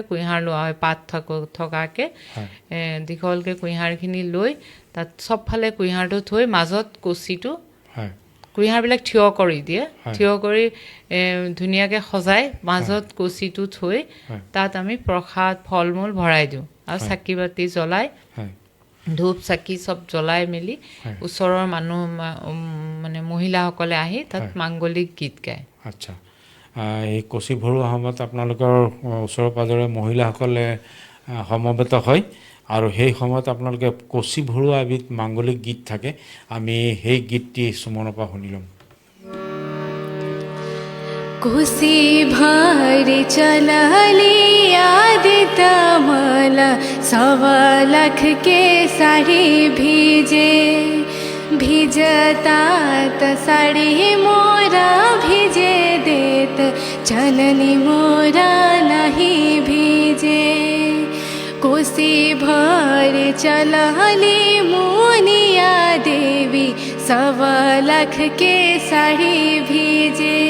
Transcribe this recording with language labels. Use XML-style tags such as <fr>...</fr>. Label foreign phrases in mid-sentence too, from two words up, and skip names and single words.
<as>কুঁহিয়াৰ লোৱা হয় পাত থকাকৈ দীঘলকৈ কুঁহিয়াৰখিনি লৈ তাত চবফালে কুঁহিয়াৰটো থৈ মাজত কচিটো কুঁহিয়াৰবিলাক থিয় কৰি দিয়ে থিয় কৰি ধুনীয়াকৈ সজাই মাজত কচিটো থৈ তাত আমি প্ৰসাদ ফল মূল ভৰাই দিওঁ আৰু চাকি বাতি জ্বলাই ধূপ চাকি চব জ্বলাই মেলি ওচৰৰ মানুহ মানে মহিলাসকলে আহি তাত মাংগলিক গীত গায় আচ্ছা এই কচি ভৰোৱা সময়ত আপোনালোকৰ ওচৰৰ পাজৰে মহিলাসকলে সমবেত হয় আৰু সেই সময়ত আপোনালোকে কচি ভৰোৱা এবিধ মাংগলিক গীত থাকে আমি সেই গীতটি সুমনৰ পৰা শুনি ল'ম</as> <bho>कोसी भर चलली आदित मला 1.25 लाख के साड़ी भीजे भिजता त साड़ी मोरा भिजे देत चननी मोरा नहीं भीजे कोसी भर चलली मुनिया देवी 1.25 लाख के साड़ी भीजे</bho>